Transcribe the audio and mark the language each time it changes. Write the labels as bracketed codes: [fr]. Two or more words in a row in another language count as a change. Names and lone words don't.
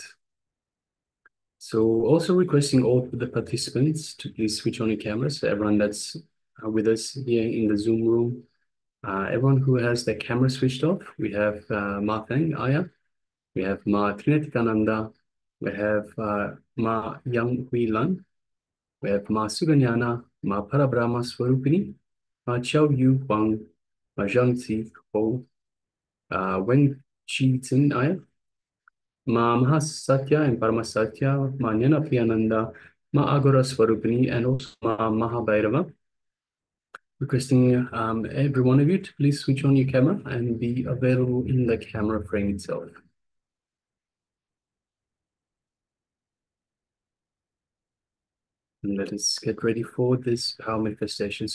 [en] So also requesting all the participants to please switch on your cameras. So everyone that's with us here in the Zoom room, everyone who has their camera switched off, we have Ma Feng Aya, we have Ma Nithyananda, we have Ma Yang Hui Lan, we have Ma Suganyana, Ma Parabrahma Swarupini, Ma Chao Yu Huang, Ma Zhang Zi Ho, Wen Chi Tsin Aya, Ma Mahasatya and Paramasatya, Ma Nyana Priyananda, Ma Agora Swarupini, and also Ma Mahabhairava. Requesting every one of you to please switch on your camera and be available in the camera frame itself. And let us get ready for this power manifestation.